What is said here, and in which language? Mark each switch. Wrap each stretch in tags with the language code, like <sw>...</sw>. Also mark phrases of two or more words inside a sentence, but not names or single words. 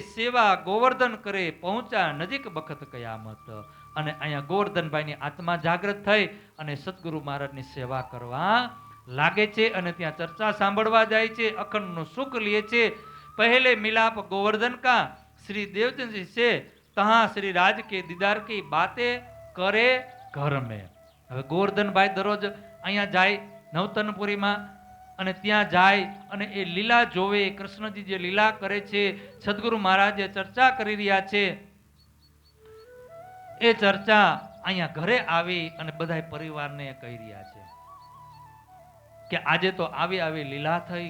<hi>सेवा गोवर्धन करे पहोंचा नजीक बखत कयामत.</hi> <gu>અને અહીંયા ગોવર્ધનભાઈની આત્મા જાગૃત થઈ અને સદગુરુ મહારાજની સેવા કરવા લાગે છે અને ત્યાં ચર્ચા સાંભળવા જાય છે, અખંડનું સુખ લે છે.</gu> <hi>पहले मिलाप गोवर्धन का श्री देवचंद जी से तहाँ श्री राज के दीदार की बातें करे घर में.</hi> <gu>હવે ગોવર્ધનભાઈ દરરોજ અહીંયા જાય નવતનપુરીમાં અને ત્યાં જાય અને એ લીલા જોવે. કૃષ્ણજી જે લીલા કરે છે, સદગુરુ મહારાજ જે ચર્ચા કરી રહ્યા છે, એ ચર્ચા અહીંયા ઘરે આવી અને બધા પરિવારને કહી રહ્યા છે કે આજે તો આવી આવી લીલા થઈ.</gu>